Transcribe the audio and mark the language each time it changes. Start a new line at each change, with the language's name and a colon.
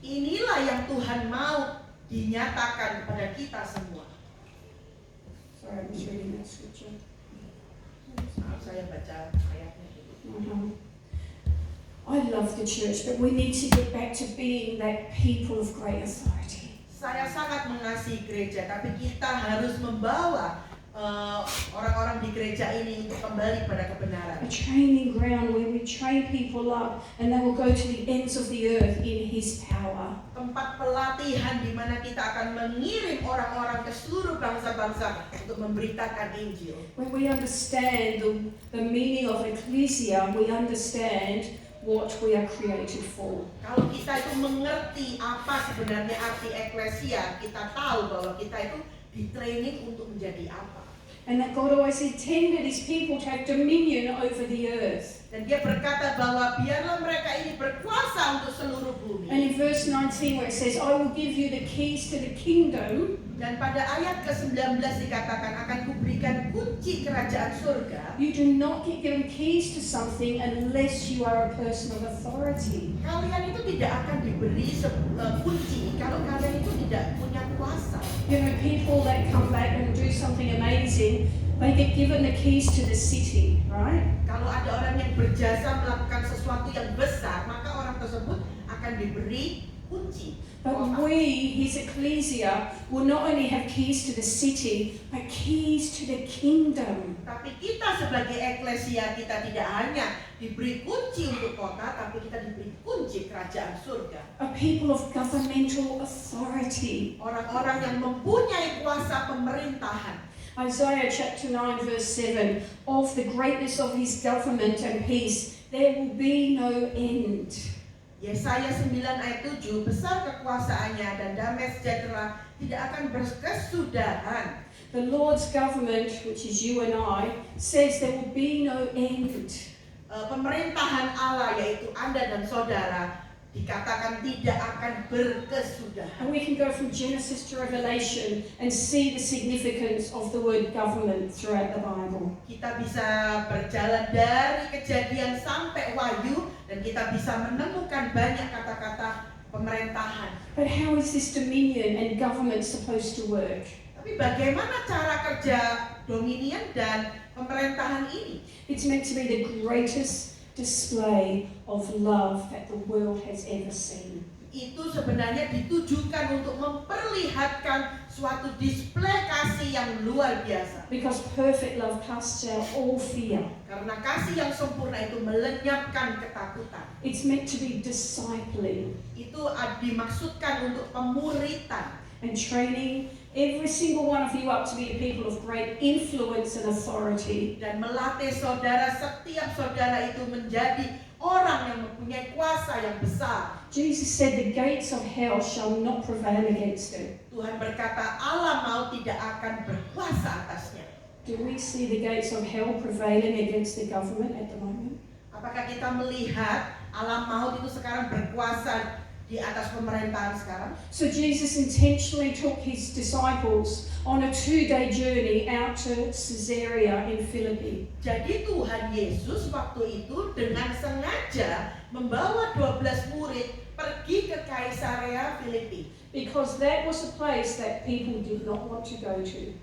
Indonesian: Inilah yang Tuhan mau dinyatakan kepada kita semua.
English: Sorry, I was reading that scripture.
Indonesian: Maaf, saya baca ayatnya dulu.
English: I love the church, but we need to get back to being that people of great authority.
Indonesian: Saya sangat mengasihi gereja, tapi kita harus membawa orang-orang di gereja ini untuk kembali pada kebenaran.
English: A training ground where we train people up and they will go to the ends of the earth in His power.
Indonesian: Tempat pelatihan di mana kita akan mengirim orang-orang ke seluruh bangsa-bangsa untuk memberitakan Injil.
English: When we understand the meaning of ecclesia, we understand what we are created for.
Indonesian: Kalau kita itu mengerti apa sebenarnya arti eklesia, kita tahu bahwa kita itu di-training untuk menjadi apa.
English: And that God always intended His people to have dominion over the earth.
Indonesian: Dan dia berkata bahwa biarlah mereka ini berkuasa untuk seluruh bumi.
English: And in verse 19 where it says, I will give you the keys to the kingdom,
Indonesian: Dan pada ayat ke-19 dikatakan akan kuberikan kunci kerajaan surga.
English: you do not get given keys to something unless you are a person of authority.
Indonesian: Kalian itu tidak akan diberi kunci kalau kalian itu tidak punya kuasa.
English: You know, people that come back and do something amazing, they get given the keys to the city, right?
Indonesian: Kalau ada orang yang berjasa melakukan sesuatu yang besar, maka orang tersebut akan diberi kunci.
English: But we, His ecclesia, will not only have keys to the city, but keys to the kingdom.
Indonesian: Tapi kita sebagai eklesia, kita tidak hanya diberi kunci untuk kota, tapi kita diberi kunci kerajaan surga.
English: A people of governmental authority.
Indonesian: Orang-orang yang mempunyai kuasa pemerintahan.
English: Isaiah chapter 9 verse 7, of the greatness of His government and peace, there will be no end.
Indonesian: Yesaya 9 ayat 7, besar kekuasaannya dan damai sejahtera tidak akan berkesudahan.
English: The Lord's government, which is you and I, says there will be no end.
Indonesian: Pemerintahan Allah, yaitu Anda dan saudara, dikatakan tidak akan berkesudahan.
English: And we can go from Genesis to Revelation and see the significance of the word government throughout the Bible.
Indonesian: Kita bisa berjalan dari Kejadian sampai Wahyu dan kita bisa menemukan banyak kata-kata pemerintahan.
English: But how is this dominion and government supposed to work?
Indonesian: Tapi bagaimana cara kerja dominion dan pemerintahan ini?
English: It's meant to be the greatest display of love that the world has ever seen.
Indonesian: Itu sebenarnya ditujukan untuk memperlihatkan suatu display kasih yang luar biasa.
English: Because perfect love casts out all fear.
Indonesian: Karena kasih yang sempurna itu melenyapkan ketakutan.
English: It's meant to be discipling
Indonesian: Itu dimaksudkan untuk pemuritan
English: and training every single one of you up to be a people of great influence and authority.
Indonesian: dan melatih setiap saudara itu menjadi orang yang mempunyai kuasa yang besar.
English: Jesus said the gates of hell shall not prevail against it.
Indonesian: Tuhan berkata alam maut tidak akan berkuasa atasnya.
English: Do we see the gates of hell prevailing against the government at the moment?
Indonesian: Apakah kita melihat alam maut itu sekarang berkuasa di atas pemerintahan sekarang?
English: So Jesus intentionally took His disciples on a 2-day journey out to Caesarea in Philippi.
Indonesian: Jadi Tuhan Yesus waktu itu dengan sengaja membawa 12 murid pergi ke Kaisarea Filipi.
English: Because that was a place that people did not want to go to.